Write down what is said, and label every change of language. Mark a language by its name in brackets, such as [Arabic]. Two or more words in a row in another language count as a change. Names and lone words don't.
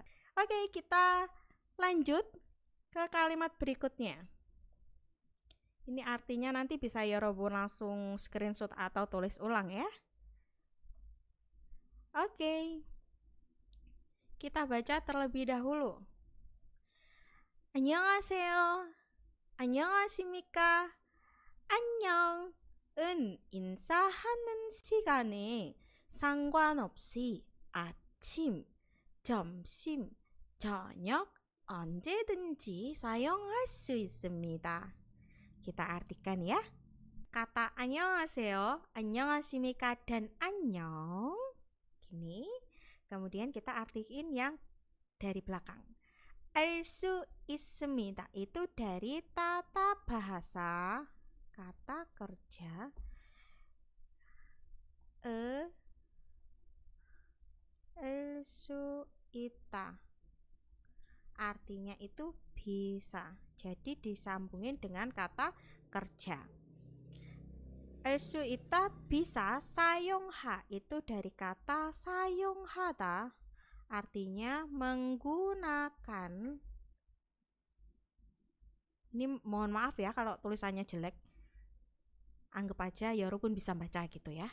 [Indonesian] Oke, kita lanjut ke kalimat berikutnya. Ini artinya nanti bisa 여러분 langsung screenshot atau tulis ulang ya. Oke. Kita baca terlebih dahulu. [Korean] 안녕하세요. 안녕하십니까? 안녕. 은 인사하는 시간에 상관없이 아침, 점심, 저녁 언제든지 사용할 수 있습니다. [Indonesian] Kita artikan ya. Kata [Korean] 안녕하세요, 안녕하십니까 [Indonesian] dan 안녕. Gini. Kemudian kita artiin yang dari belakang. [Korean] 알 수 있습니다. [Indonesian] Itu dari tata bahasa kata kerja [Korean] 알 수 있다. [Indonesian] Artinya itu bisa. Jadi disambungin dengan kata kerja. [Korean] 알 수 있다 [Indonesian] bisa, 사용하 itu dari kata 사용하다, artinya menggunakan. Ini mohon maaf ya kalau tulisannya jelek, anggap aja 여러분 bisa baca gitu ya.